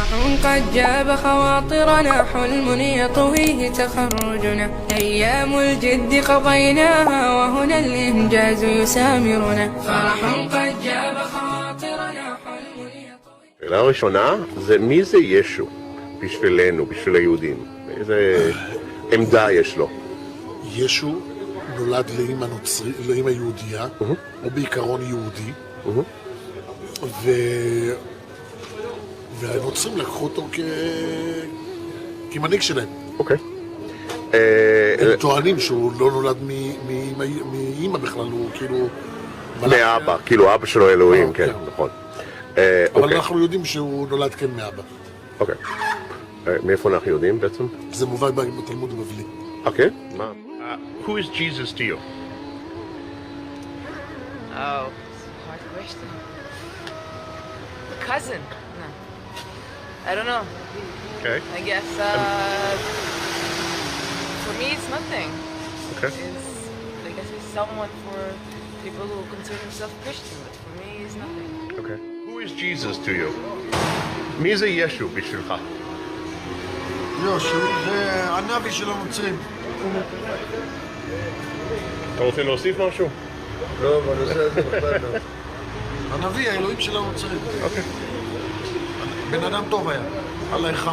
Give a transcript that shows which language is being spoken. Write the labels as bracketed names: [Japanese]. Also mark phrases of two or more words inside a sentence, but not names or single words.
[Arabic] قد جاب خواطرنا حلم يطويه تخرجنا أيام الجد قضيناها وهنا الإنجاز يسامرنا فرح قد جاب خواطرنا حلم يطويه. [Hebrew] השאלה הראשונה זה מי זה ישו בשבילנו, בשביל היהודים? איזה עמדה יש לו? ישו נולד לאמא יהודייה, או בעיקרון יהודי, והנוצרים לקחו אותו כמנהיג שלהם. אוקיי. הם טוענים שהוא לא נולד מאמא בכלל, הוא כאילו... מאבא, כאילו אבא שלו אלוהים, כן, נכון. אבל אנחנו יודעים שהוא נולד כן מאבא. אוקיי. מאיפה אנחנו יודעים בעצם? זה מובא בתלמוד הבבלי. אוקיי. מה? [English] Who is Jesus to you? Oh, hard question. Cousin? No. I don't know. Okay. I guess, for me it's nothing. Okay. I guess it's someone for people who consider themselves Christian, but for me it's nothing. Okay. Who is Jesus to you? [Hebrew] מי זה ישו בשבילך? ישו זה הנביא של הנוצרים. אתה רוצה להוסיף משהו? לא, בנושא הזה בכלל לא. הנביא, האלוהים של הנוצרים. אוקיי. בן אדם טוב היה, [Arabic] الله يرحمه.